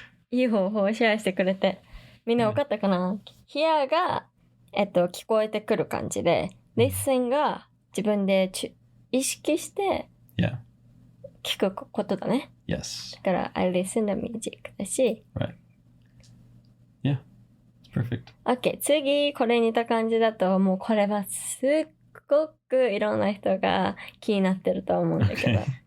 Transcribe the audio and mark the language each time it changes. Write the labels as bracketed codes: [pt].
[ja] いい方法をシェアしてくれて。みんな分かったかな？Hear が、聞こえてくる感じで、Listen が自分で意識して聞くことだね。 [en] Yes. [ja] だから、 [en] I listen to music [ja] だし。 [en] Right. Yeah. It's perfect. OK。 [ja] 次、これ似た感じだと、もうこれはすっごくいろんな人が気になってると思うんだけど。